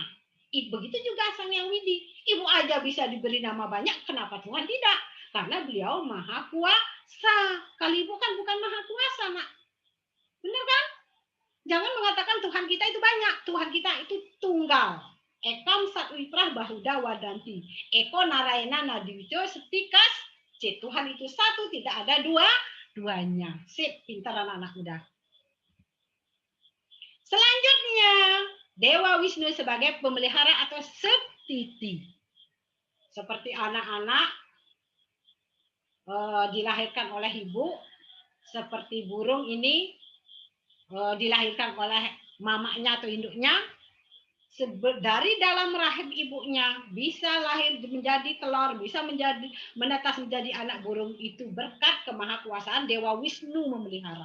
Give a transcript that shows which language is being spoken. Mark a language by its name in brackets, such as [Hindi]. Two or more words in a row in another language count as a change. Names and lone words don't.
[Indonesian] Begitu juga Sang Yang Widi. Ibu aja bisa diberi nama banyak, kenapa Tuhan tidak? Karena beliau maha kuasa. Kalau ibu kan bukan maha kuasa, Nak. Benar kan? Jangan mengatakan Tuhan kita itu banyak. Tuhan kita itu tunggal. [Sanskrit] Ekam satwiprah bahuda wadanti. Eko narayana nadiwijo setikas. [Indonesian] Tuhan itu satu, tidak ada duanya. Sip, pintar anak-anak udah. Selanjutnya, Dewa Wisnu sebagai pemelihara atau setiti. Seperti anak-anak dilahirkan oleh ibu, seperti burung ini dilahirkan oleh mamanya atau induknya, dari dalam rahim ibunya bisa lahir menjadi telur, bisa menetas menjadi anak burung, itu berkat kemahakuasaan Dewa Wisnu memelihara.